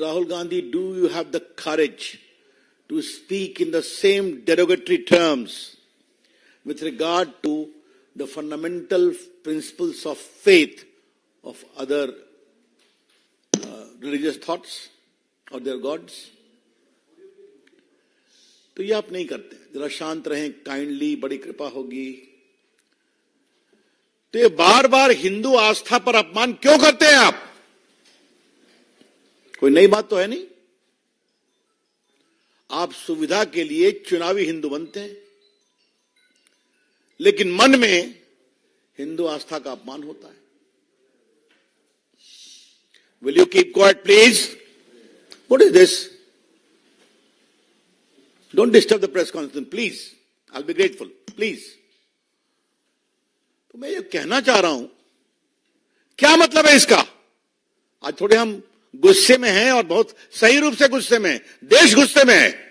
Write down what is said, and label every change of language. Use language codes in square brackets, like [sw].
[en] Rahul Gandhi, do you have the courage to speak in the same derogatory terms with regard to the fundamental principles of faith of other religious thoughts or their gods? [hi] तो ये आप नहीं करते। जरा शांत रहें, kindly, बड़ी कृपा होगी। तो ये बार बार हिंदू आस्था पर अपमान क्यों करते हैं आप? कोई नई बात तो है नहीं। आप सुविधा के लिए चुनावी हिंदू बनते हैं, लेकिन मन में हिंदू आस्था का अपमान होता है। [en] Will you keep quiet, please? What is this? Don't disturb the press conference, please. I'll be grateful, please. [hi] तो मैं ये कहना चाह रहा हूं, क्या मतलब है इसका? आज थोड़े हम गुस्से में हैं और बहुत सही रूप से गुस्से में हैं। देश गुस्से में है।